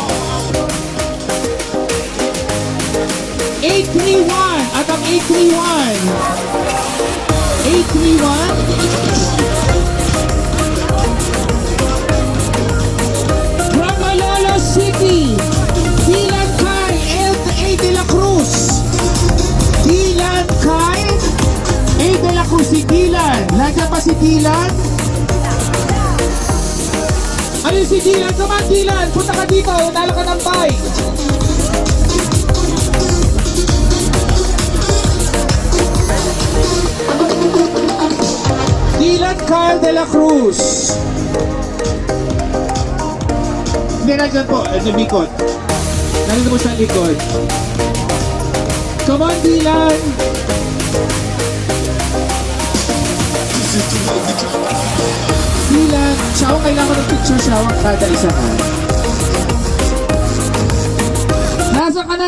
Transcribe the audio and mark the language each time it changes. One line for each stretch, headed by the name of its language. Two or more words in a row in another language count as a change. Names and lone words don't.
Filipino: 831 at ang 831 from Malolo City, Dylan Kai A. de la Cruz. Dylan Kai A. de la Cruz. Si Dylan, nandiyan pa si Dylan? Ano si Dylan?
English: Come on Dylan,
Filipino: punta ka dito, nalo ka ng bike. Dylan Carl de la Cruz. Hindi, nandiyan po, nabikot. Nandito po sa likod.
English: Come on, Dylan!
Filipino: Dylan, siya kailangan ng picture siya kada isa ka. Nasa ka na?